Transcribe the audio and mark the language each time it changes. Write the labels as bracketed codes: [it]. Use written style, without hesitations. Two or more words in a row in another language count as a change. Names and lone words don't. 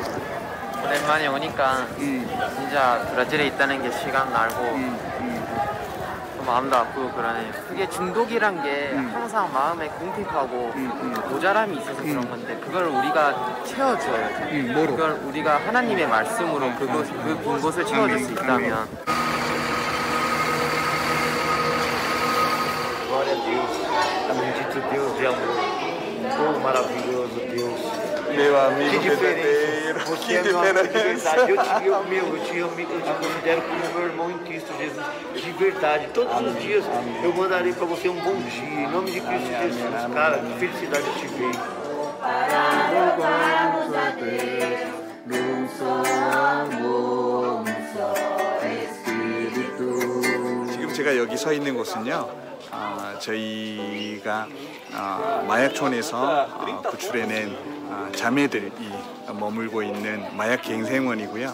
[ko] 오랜만에 오니까 진짜 브라질에 있다는 게 시간 날고 마음도 아프고 그러네요. 그게 중독이란 게 항상 마음에 궁핍하고 모자람이 있어서 그런 건데 그걸 우리가 채워줘야죠. 그걸 우리가 하나님의 말씀으로 그 빈 곳을 채워줄 수 있다면. [pt] Glória a Deus, é bendito Deus de amor, oh maravilhoso Deus. Meu amigo Que verdadeiro, você é meu amigo de verdade. Eu te considero como meu irmão em Cristo Jesus, de verdade. Todos os dias eu mandarei para você um bom dia, em nome de Cristo Jesus, cara, que felicidade eu te ver. [ko] 지금 제가 여기 서 있는 곳은요, 저희가 마약촌에서 구출해낸 자매들이 머물고 있는 마약 갱생원이고요.